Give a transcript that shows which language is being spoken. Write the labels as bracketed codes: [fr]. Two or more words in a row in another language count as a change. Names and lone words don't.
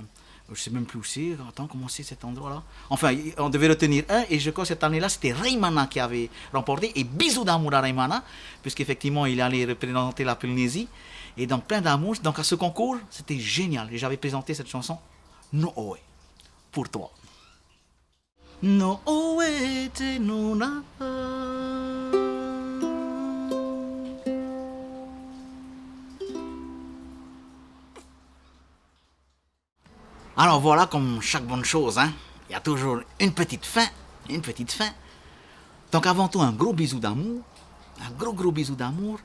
[fr] Je sais même plus où c'est. Attends, comment c'est cet endroit-là? Enfin, on devait retenir un. Et je crois que cette année-là, c'était Raimana qui avait remporté. Et bisous d'amour à Raimana, puisqu'effectivement, il allait représenter la Polynésie. Et donc, plein d'amour. Donc, à ce concours, c'était génial. Et j'avais présenté cette chanson, No Oe, pour toi. No Oe te nuna. Alors voilà, comme chaque bonne chose, hein, il y a toujours une petite fin, une petite fin. Donc avant tout, un gros bisou d'amour, un gros bisou d'amour.